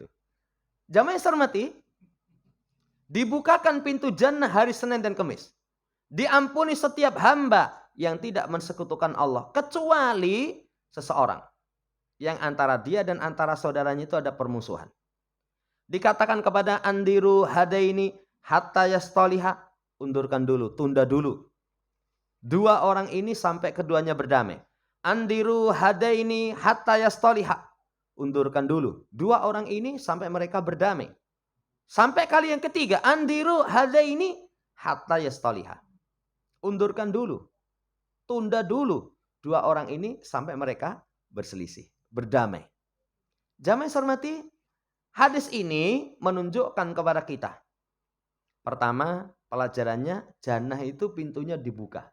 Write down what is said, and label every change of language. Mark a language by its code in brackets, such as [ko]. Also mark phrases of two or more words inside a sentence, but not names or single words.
[id] Jamaah yang saya hormati, dibukakan pintu jannah hari Senin dan Kamis. Diampuni setiap hamba yang tidak mensekutukan Allah. Kecuali seseorang. Yang antara dia dan antara saudaranya itu ada permusuhan. Dikatakan kepada [ar] أنظروا هذين حتى يصطلحا. [id] Undurkan dulu, tunda dulu. 2 orang ini sampai keduanya berdamai. [ar] أنظروا هذين حتى يصطلحا. [id] Undurkan dulu. 2 orang ini sampai mereka berdamai. Sampai kali yang ketiga. [ar] أنظروا هذين حتى يصطلحا. [id] Undurkan dulu. Tunda dulu. 2 orang ini sampai mereka berselisih. Berdamai. Jamaah yang saya hormati, hadis ini menunjukkan kepada kita. Pertama, pelajarannya jannah itu pintunya dibuka.